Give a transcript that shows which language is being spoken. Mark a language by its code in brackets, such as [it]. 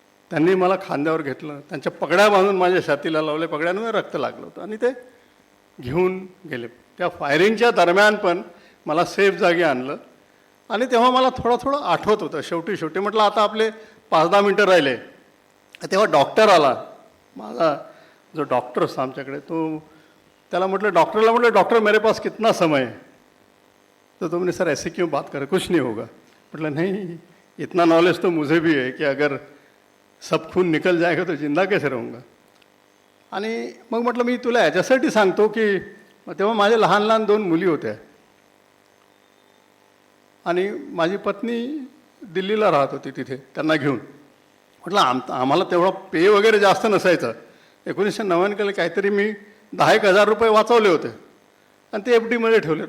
[mr] त्यांनी मला खांद्यावर घेतलं, त्यांच्या पगड्या बांधून माझ्या छातीला लावले, पगड्यानं रक्त लागलं होतं आणि ते घेऊन गेले. त्या फायरिंगच्या दरम्यान पण मला सेफ जागी आणलं आणि तेव्हा मला थोडं आठवत होतं. शेवटी म्हटलं आता आपले 5-10 मिनटं राहिले. तेव्हा डॉक्टर आला. माझा जो डॉक्टर असतो आमच्याकडे, त्याला म्हटलं, डॉक्टरला म्हटलं, [hi] डॉक्टर मेरे पास कितना समय है? तो तुमने सर ऐसे क्यों बात करे, कुछ नहीं होगा. म्हटलं नहीं, इतना नॉलेज तो मुझे भी है कि अगर सब खून निकल जाएगा तो जिंदा कैसे रहूँगा. [mr] आणि मग म्हटलं मी तुला याच्यासाठी सांगतो की तेव्हा माझ्या लहान 2 मुली होत्या आणि माझी पत्नी दिल्लीला राहत होती तिथे त्यांना घेऊन. म्हटलं आम्हाला तेवढा पे वगैरे जास्त नसायचं. 1999 काहीतरी मी 10,000 रुपये वाचवले होते आणि ते FDमध्ये ठेवलेत.